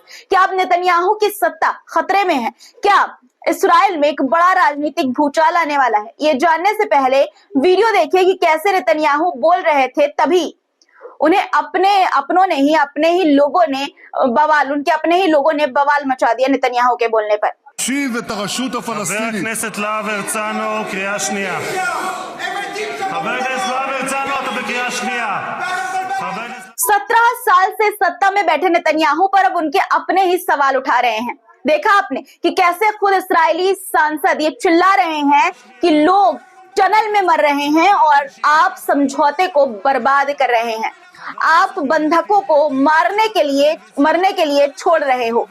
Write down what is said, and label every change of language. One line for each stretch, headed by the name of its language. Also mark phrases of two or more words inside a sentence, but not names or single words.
Hindi: क्या अब नेतन्याहू की सत्ता खतरे में है? क्या इस्राएल में एक बड़ा राजनीतिक भूचाल आने वाला है? ये जानने से पहले वीडियो देखिए कि कैसे नेतन्याहू बोल रहे थे, तभी उन्हें अपने ही लोगों ने बवाल मचा दिया नेतन्याहू के बोलने पर।
Hebrew: חבר הכנסת להב הרצנו, קריאה שנייה. חבר הכנסת להב הרצנו, אתה בקריאה שנייה.
Hindi: 17 साल से सत्ता में बैठे नेतन्याहू पर अब उनके अपने ही सवाल उठा रहे हैं। देखा आपने कि कैसे खुद इस्राएली सांसद ये चिल्ला रहे हैं कि लोग टनल में मर रहे हैं और आप समझौते को बर्बाद कर रहे हैं, आप बंधकों को मरने के लिए छोड़ रहे हो।